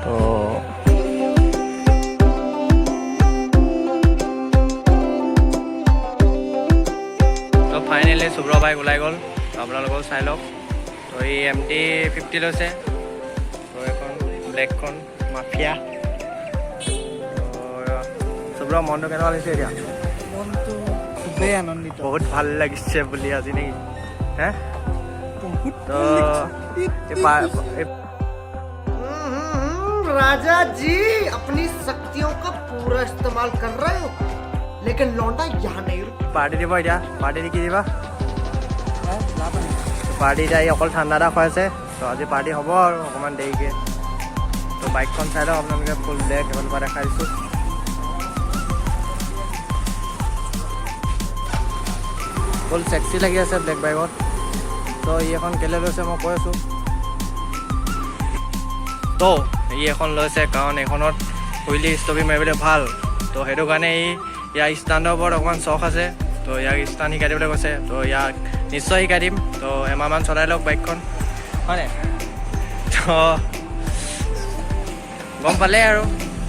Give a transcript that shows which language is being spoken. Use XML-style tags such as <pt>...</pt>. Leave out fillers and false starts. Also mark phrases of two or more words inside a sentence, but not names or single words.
<as>তো ফাইনেলি শুভ্ৰ বাইক ওলাই গ'ল আপোনালোকেও চাই লওক তো এই MT-50 লৈছে তো এখন ব্লেকখন মাফিয়া শুভ্ৰ মনটো কেনেকুৱা লাগিছে এতিয়া মনটো খুবেই আনন্দিত বহুত ভাল লাগিছে বুলি আজি নেকি হে তো</as> <hi>राजा जी अपनी शक्तियों का पूरा इस्तेमाल कर रहे हो लेकिन लौंडा यहाँ नहीं रुक</hi> <as>পাৰ্টি দিব এতিয়া পাৰ্টি দি কি দিবা পাৰ্টি এতিয়া অকল ঠাণ্ডা এটা খুৱাইছে তো আজি পাৰ্টি হ'ব আৰু অকণমান দেৰিকৈ তো বাইকখন চাই লওক আপোনালোকে ফুল ব্লেক এফালৰ পৰা দেখাই দিছোঁ ফুল চেক্সি লাগি আছে ব্লেক বাইকত তো ই এখন কেলৈ লৈছে মই কৈ আছোঁ তো ই এখন লৈছে কাৰণ এইখনত হুইলি ষ্টপি মাৰিবলৈ ভাল তো সেইটো কাৰণে ইয়াৰ ষ্টাণ্ডৰ ওপৰত অকণমান চখ আছে তো ইয়াক ষ্টাণ্ড শিকাই দিবলৈ কৈছে তো ইয়াক নিশ্চয় শিকাই দিম তো এমাহমান চলাই লওক বাইকখন হয়নে তো গম পালে আৰু</as>